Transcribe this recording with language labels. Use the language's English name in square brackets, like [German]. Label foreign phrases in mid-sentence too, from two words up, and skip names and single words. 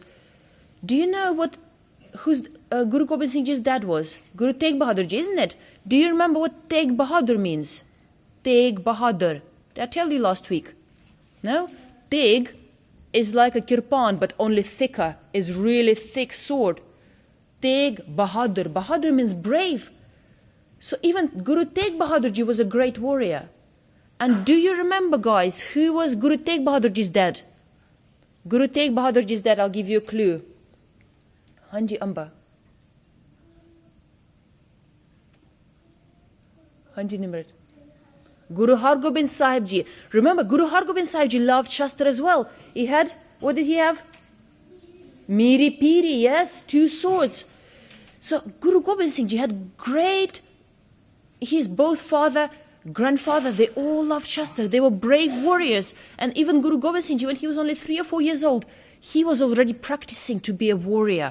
[English] Do you know who's Guru Gobind Singh Ji's dad was? Guru Tegh Bahadur Ji, isn't it? Do you remember what Tegh Bahadur means? Tegh Bahadur. Did I tell you last week? No? Tegh is like a kirpan, but only thicker. Is really thick sword. Tegh Bahadur. Bahadur means brave. So even Guru Tegh Bahadur Ji was a great warrior. And do you remember, guys, who was Guru Tegh Bahadur Ji's dad? Guru Tegh Bahadur Ji's dad, I'll give you a clue. Hanji Amba. Hanji Nimrat. Guru Har Gobind Sahib Ji. Remember, Guru Har Gobind Sahib Ji loved Shastra as well. He had, what did he have? Miri Piri, yes, 2 swords. So Guru Gobind Singh Ji had great, his both father, grandfather, they all loved Shastra. They were brave warriors. And even Guru Gobind Singh Ji, when he was only 3 or 4 years old, he was already practicing to be a warrior.